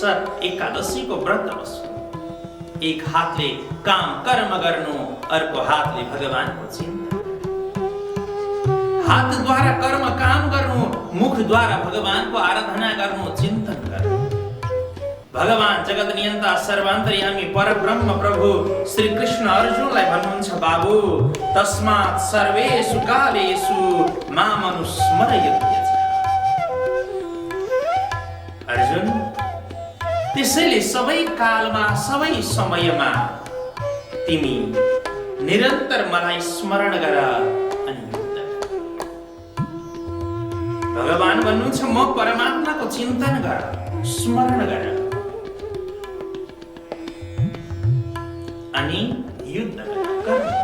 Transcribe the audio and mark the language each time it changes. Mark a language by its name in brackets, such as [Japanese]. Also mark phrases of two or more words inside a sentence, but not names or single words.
[Nepali] एकादशीको व्रत बस्नु, एक हातले काम कर्म गर्नु, अर्को हातले भगवानको चिन्तन, हातद्वारा कर्म काम गर्नु, मुखद्वारा भगवानको आराधना गर्नु, चिन्तन गर्नु। भगवान जगत नियन्ता सर्वान्तर्यामी परब्रह्म प्रभु श्री कृष्ण अर्जुनलाई भन्नुहुन्छ, बाबु [Sanskrit] तस्मात् सर्वेषु कालेषु माम अनुस्मरयति। [Nepali] अर्जुन, त्यसैले सबै कालमा सबै समयमा तिमी निरन्तर मलाई स्मरण गर अनि भगवान भन्नुहुन्छ, म परमात्माको चिन्तन गर, स्मरण गर अनि युद्ध गर।